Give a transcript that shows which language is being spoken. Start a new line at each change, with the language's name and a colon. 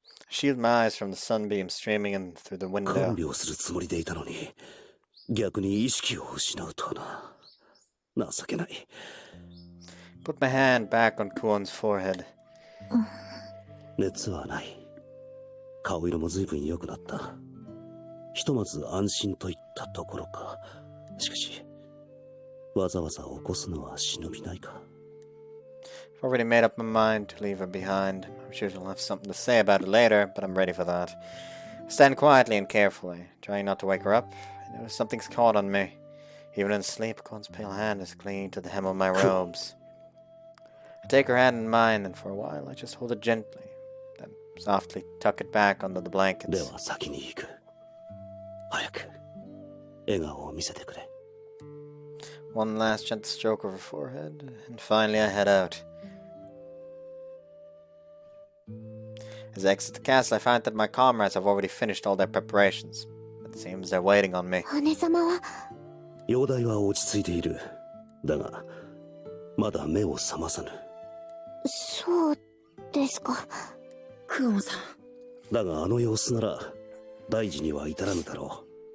English: Shield my eyes from the sunbeam streaming in through the window.
Japanese: 看病するつもりでいたのに逆に意識を失うとはな。情けない。
English: Put my hand back on Kuon's forehead.
Japanese: 熱はない。顔色も随分良くなった。ひとまず安心といったところか。しかし、わざわざ起こすのは忍びないか。
English: I've already made up my mind to leave her behind. I'm sure she'll have something to say about it later, but I'm ready for that. I stand quietly and carefully, trying not to wake her up. I notice something's caught on me. Even in sleep, Kuon's pale hand is clinging to the hem of my robes. I take her hand in mine, and for a while I just hold it gently, then softly tuck it back under the blankets.
Japanese: では先に行く。早く笑顔を見せてくれ。
English: One last gentle stroke of her forehead, and finally I head out. As I exit the castle, I find that my comrades have already finished all their preparations. It seems they're waiting on me.
Japanese: 姉様は容体は落ち着いている。だが、まだ目を覚まさぬ。そうですか。クオンさん。だがあの様子なら、大事には至らぬだろう。